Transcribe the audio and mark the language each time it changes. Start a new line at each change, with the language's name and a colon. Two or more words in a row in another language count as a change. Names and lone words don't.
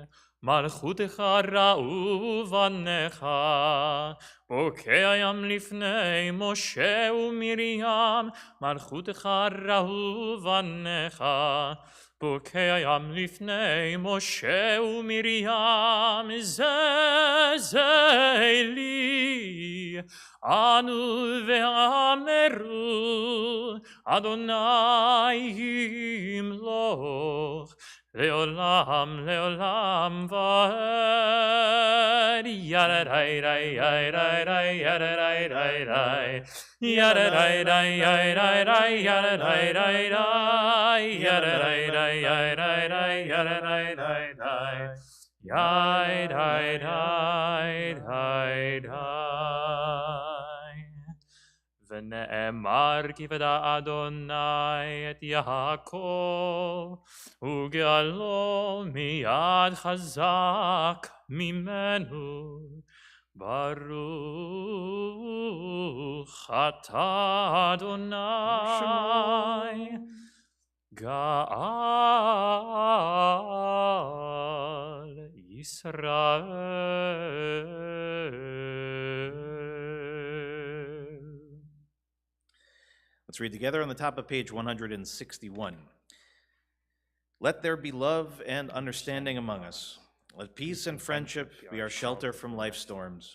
Hebrew: מלכותך ראו בניך, בוקע ים לפני משה ומרים, מלכותך ראו בניך, בוקע ים לפני משה ומרים, זה לי, אנו ואמרו, אדוני ימלוך, לעולם לעולם ועד. ידעי די ידעי די ידעי די די ידעי די ידעי די ידעי די די ידעי די ידעי די ידעי די די ידעי די די. ונאמר כיבדה אדוני את יעקב וגאלו מיד חזק ממנו. ברוך אתה אדוני גאל ישראל.
English: Let's read together on the top of page 161. Let there be love and understanding among us. Let peace and friendship be our shelter from life's storms.